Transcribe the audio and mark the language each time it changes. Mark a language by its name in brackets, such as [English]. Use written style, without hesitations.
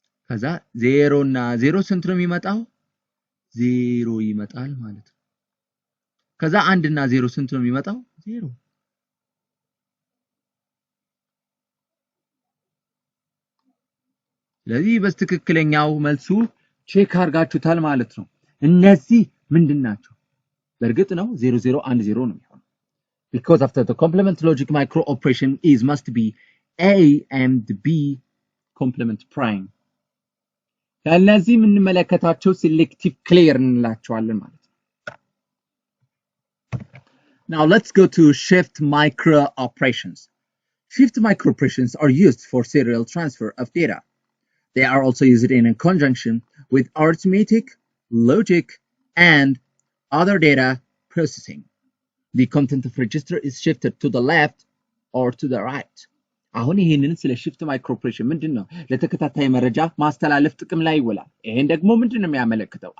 [Amharic] ከዛ 0 እና 0 ስንት ነው የሚመጣው? 0 ይመጣል ማለት ነው። ከዛ 1 እና 0 ስንት ነው የሚመጣው? 0። ስለዚህ በትክክለኛው መልሱ ቼክ አድርጋችሁታል ማለት ነው። እነዚህ ምንድናቸው? በእርግጥ ነው 0 0 1 0 ነው የሚሆነው። [English] because after the complement logic micro operation is must be a and b complement prime [Amharic] ከነዚህ የምንመለከታቸው [English] selective clear [Amharic] እንላቸዋለን ማለት ነው። [English] Now let's go to shift micro operations. Shift micro operations are used for serial transfer of data. They are also used in conjunction with arithmetic, logic, and other data processing. The content of register is shifted to the left or to the right. [Amharic] አሁን ይሄንን ስለ shift micro operation ምንድነው ለተከታታይ መረጃ ማስተላለፍ ጥቅም ላይ ይውላል። ይሄን ደግሞ ምንድነው የሚያመለክተው?